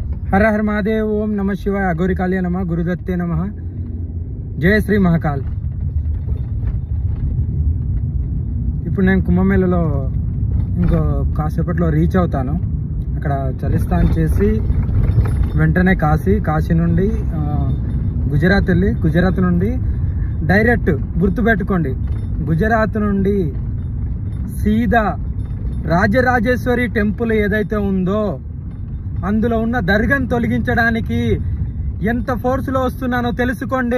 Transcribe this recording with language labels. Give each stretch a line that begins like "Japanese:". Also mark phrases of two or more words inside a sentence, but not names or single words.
Sanskrit: हर हर महादेव। ओम नमः शिवाय। अघोरी कालिया नमः। गुरुदत्ते नमः।
Hindi: जय श्री महाकाल।
Telugu: ఇప్పుడు నేను కుంభమేళలో ఇంకో కాసేపట్లో రీచ్ అవుతాను. అక్కడ చలిస్తాన్ చేసి వెంటనే కాశీ నుండి గుజరాత్ వెళ్ళి గుజరాత్ నుండి డైరెక్ట్ గుర్తుపెట్టుకోండి, గుజరాత్ నుండి సీదా రాజరాజేశ్వరి టెంపుల్ ఏదైతే ఉందో అందులో ఉన్న దర్గాను తొలగించడానికి ఎంత ఫోర్స్లో వస్తున్నానో తెలుసుకోండి.